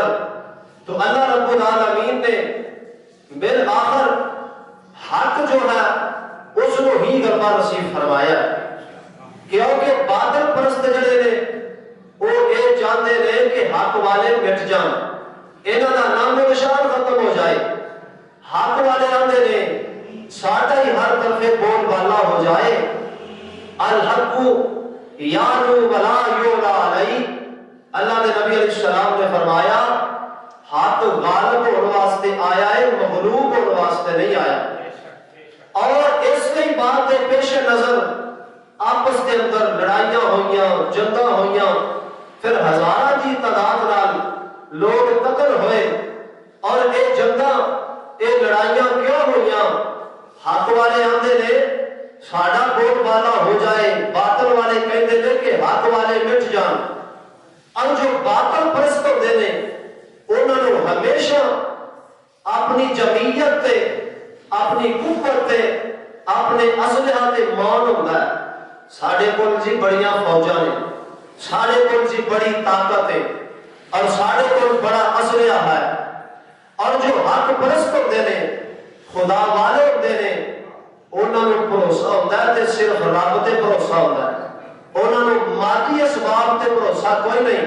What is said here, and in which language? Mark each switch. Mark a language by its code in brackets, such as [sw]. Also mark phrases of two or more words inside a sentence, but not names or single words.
[ur] تو اللہ رب العالمین نے بالآخر حق جو ہے اس کو ہی غلبہ نصیب فرمایا، کیونکہ باطل پرست جڑے نے وہ یہ چاہتے ہیں کہ حق والے [pa] مٹ جان، انہاں دا نام و نشان [ur] ختم ہو جائے. [pa] حق والے آندے نے ساڈا ہی ہر طرف بول بالا ہو جائے. [ar] الحق یعلو ولا یعلی علیہ. [ur] اللہ نے نبی علیہ السلام نے فرمایا حق غالب ہونے واسطے آیا ہے، مغلوب ہونے واسطے نہیں آیا. اور اس کی بات کے پیش نظر آپس کے اندر [pa] لڑائیاں ہوئیاں، جنگاں ہوئیاں، پھر ہزاراں دی تعداد نال لوگ قتل ہوئے. [ur] اور یہ جنگاں یہ لڑائیاں کیوں ہوئیاں؟ [pa] حق والے آندے نے ساڈا بول بالا ہو جائے، باطل والے [ur] کہتے ہیں کہ [pa] حق والے مٹ جان. [ur] اور جو باطل پرست ہوتے ہیں انہوں نے ہمیشہ اپنی جمعیت تے، اپنی قوت تے، اپنے اسلحہ تے مان ہوتا ہے. [pa] ساڈے کول جی بڑیاں فوجاں نے، ساڈے کول جی بڑی طاقت ہے، اور ساڈے کول بڑا اسلحہ ہے. [ur] اور جو حق پرست ہوتے ہیں، خدا والے ہوتے ہیں، انہوں نے بھروسہ ہوتا ہے تے صرف رب تے بھروسہ ہوتا ہے. انہوں نے مادی اسباب تے بھروسہ کوئی نہیں.